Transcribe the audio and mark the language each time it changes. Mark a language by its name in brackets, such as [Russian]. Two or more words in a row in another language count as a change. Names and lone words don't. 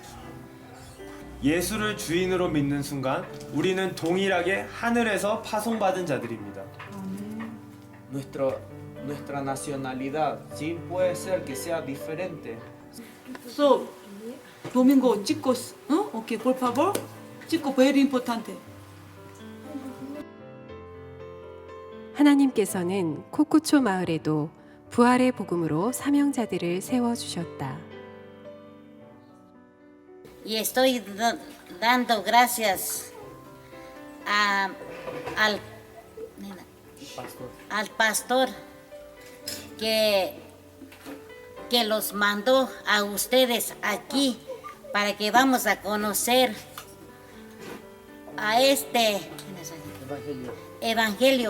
[Korean] 예수를 주인으로 믿는 순간 우리는 동일하게 하늘에서 파송받은 자들입니다. [Spanish] Nuestra nacionalidad sí puede ser que sea diferente. So, Domingo, chicos, okay, por favor, chicos, very importante. [Korean] 하나님께서는 코쿠초 마을에도 부활의 복음으로 사명자들을 세워 주셨다. [Spanish] Y estoy dando gracias al pastor que que los mandó a ustedes aquí para que vamos a conocer a este evangelio.